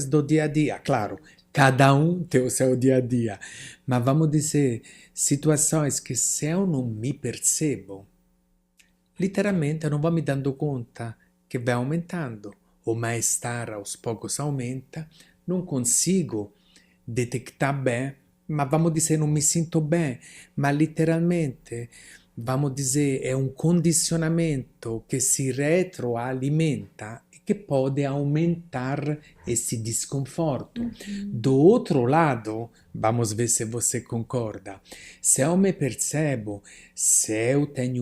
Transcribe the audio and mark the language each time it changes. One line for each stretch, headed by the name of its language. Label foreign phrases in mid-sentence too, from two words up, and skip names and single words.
Portuguese: do dia a dia, claro, cada um tem o seu dia a dia, mas vamos dizer, situações que se eu não me percebo, literalmente eu não vou me dando conta que vai aumentando, o mal-estar aos poucos aumenta, não consigo detectar bem, ma vamos dizer,
Italian: non mi sento bene, ma letteralmente
Portuguese: vamos dizer, é um condicionamento que se retroalimenta e que pode aumentar esse desconforto. Do outro lado, vamos ver se você concorda, se eu me percebo, se eu tenho